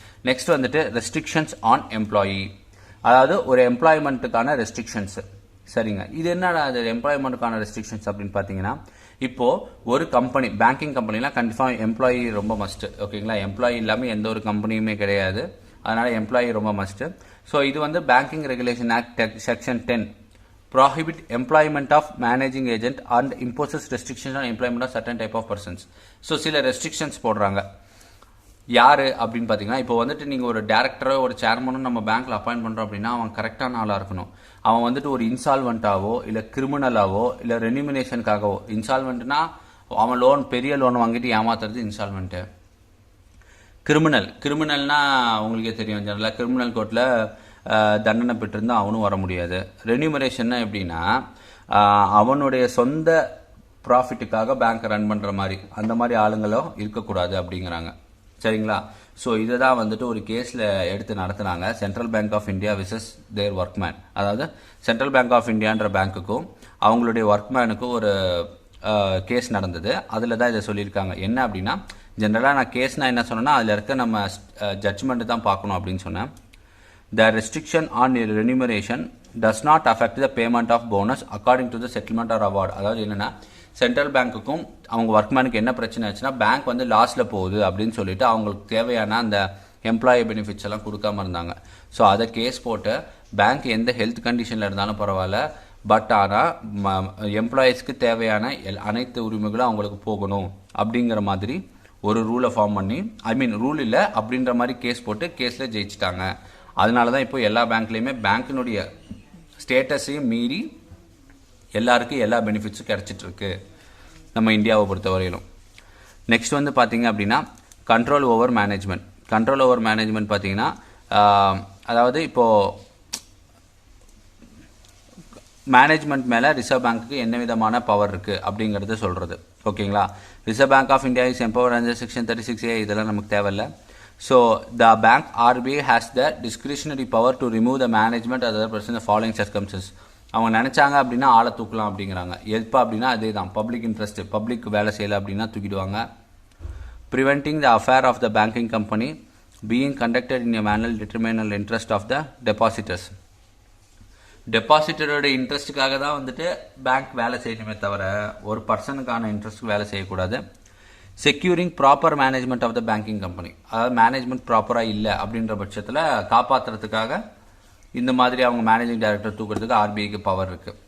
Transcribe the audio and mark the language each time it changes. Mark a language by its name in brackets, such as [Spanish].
[Tamil] Next வந்துட்டு restrictions on employee. அதாவது ஒரு எம்ப்ளாய்மெண்ட்டுக்கான ரெஸ்ட்ரிக்ஷன்ஸ், சரிங்க. இது என்னடா அது எம்ப்ளாய்மெண்ட்டுக்கான ரெஸ்ட்ரிக்ஷன்ஸ் அப்படின்னு பார்த்தீங்கன்னா, இப்போது ஒரு கம்பெனி, பேங்கிங் கம்பெனிலாம் கண்டிப்பாக எம்ப்ளாயி ரொம்ப மஸ்ட்டு. ஓகேங்களா? எம்ப்ளாயி இல்லாமல் எந்த ஒரு கம்பெனியுமே கிடையாது. அதனால் எம்ப்ளாயி ரொம்ப மஸ்ட்டு. ஸோ இது வந்து [English] Banking regulation act section 10 prohibit employment of managing agent and imposes restrictions on employment of certain type of persons. [Tamil] So சில ரெஸ்ட்ரிக்ஷன்ஸ் போடுறாங்க. யார் அப்படின்னு பார்த்தீங்கன்னா, இப்போ வந்துட்டு நீங்கள் ஒரு டேரக்டரோ ஒரு சேர்மனும் நம்ம பேங்க்கில் அப்பாயிண்ட் பண்ணுறோம் அப்படின்னா அவன் கரெக்டான ஆளாக இருக்கணும். அவன் வந்துட்டு ஒரு இன்சால்வெண்ட்டாவோ இல்லை கிரிமினலாவோ இல்லை ரெனிமினேஷனுக்காகவோ, இன்சால்வெண்ட்னா அவன் பெரிய லோன் வாங்கிட்டு ஏமாத்துறது இன்சால்வெண்ட்டு. கிரிமினல்னா உங்களுக்கே தெரியும், ஜெனரலாக கிரிமினல் கோர்ட்டில் தண்டனை பெற்றிருந்தால் அவனும் வர முடியாது. ரெனிமரேஷன்னா எப்படின்னா, அவனுடைய சொந்த ப்ராஃபிட்டுக்காக பேங்க் ரன் பண்ணுற மாதிரி அந்த மாதிரி ஆளுங்களும் இருக்கக்கூடாது அப்படிங்கிறாங்க. சரிங்களா? ஸோ இதை தான் வந்துட்டு ஒரு கேஸில் எடுத்து நடத்துனாங்க. Central bank of India versus there workmen. அதாவது சென்ட்ரல் பேங்க் ஆஃப் இந்தியான்ற பேங்க்குக்கும் அவங்களுடைய ஒர்க்மேனுக்கும் ஒரு கேஸ் நடந்தது. அதில் தான் இதை சொல்லியிருக்காங்க. என்ன அப்படின்னா, ஜென்ரலாக நான் கேஸ்னால் என்ன சொன்னேன்னா, அதில் இருக்க நம்ம ஜட்ஜ்மெண்ட்டு தான் பார்க்கணும் அப்படின்னு சொன்னேன். [English] The restriction on remuneration does not affect the payment of bonus according to the settlement or award. [Tamil] அதாவது என்னன்னா, சென்ட்ரல் பேங்க்குக்கும் அவங்க ஒர்க்மேனுக்கு என்ன பிரச்சனை ஆச்சுன்னா, பேங்க் வந்து லாஸில் போகுது அப்படின்னு சொல்லிட்டு அவங்களுக்கு தேவையான அந்த எம்ப்ளாயி பெனிஃபிட்ஸ் எல்லாம் கொடுக்காம இருந்தாங்க. ஸோ அதை கேஸ் போட்டு பேங்க் எந்த ஹெல்த் கண்டிஷனில் இருந்தாலும் பரவாயில்ல, பட் ஆனால் எம்ப்ளாயீஸ்க்கு தேவையான அனைத்து உரிமைகளும் அவங்களுக்கு போகணும் அப்படிங்கிற மாதிரி ஒரு ரூலை ஃபார்ம் பண்ணி, ரூல் இல்லை அப்படின்ற மாதிரி கேஸ் போட்டு கேஸில் ஜெயிச்சிட்டாங்க. அதனால தான் இப்போ எல்லா பேங்க்லேயுமே பேங்க்கினுடைய ஸ்டேட்டஸையும் மீறி எல்லாருக்கும் எல்லா பெனிஃபிட்ஸும் கிடச்சிட்ருக்கு நம்ம இந்தியாவை பொறுத்தவரையிலும். நெக்ஸ்ட் வந்து பார்த்தீங்க அப்படின்னா, control over management. Control over management பார்த்தீங்கன்னா, அதாவது இப்போது மேனேஜ்மெண்ட் மேலே ரிசர்வ் பேங்க்குக்கு என்ன விதமான பவர் இருக்குது அப்படிங்கிறத சொல்கிறது. ஓகேங்களா? [English] Reserve Bank of India is empower under section 36A. [Tamil] இதெல்லாம் நமக்கு தேவையில்லை. [English] So the bank RBI has the discretionary power to remove the management other person in the following circumstances. [Tamil] அவங்க நினைச்சாங்க அப்படின்னா ஆளை தூக்கலாம் அப்படிங்கிறாங்க. எப்போ அப்படின்னா அதே தான், பப்ளிக் இன்ட்ரெஸ்ட், பப்ளிக் வேலை செய்யலை அப்படின்னா தூக்கிடுவாங்க. [English] Preventing the affair of the banking company being conducted in a manner determinal interest of the depositors. [Tamil] டெபாசிட்டரோட இன்ட்ரெஸ்ட்டுக்காக தான் வந்துட்டு பேங்க் வேலை செய்யணுமே தவிர ஒரு பர்சனுக்கான இன்ட்ரெஸ்ட்டுக்கு வேலை செய்யக்கூடாது. [English] Securing proper management of the banking company. [Tamil] அதாவது மேனேஜ்மெண்ட் ப்ராப்பராக இல்லை அப்படின்ற பட்சத்தில் காப்பாற்றுறதுக்காக இந்த மாதிரி அவங்க மேனேஜிங் டைரக்டர் தூக்குறதுக்கு ஆர்பிஐக்கு பவர் இருக்குது.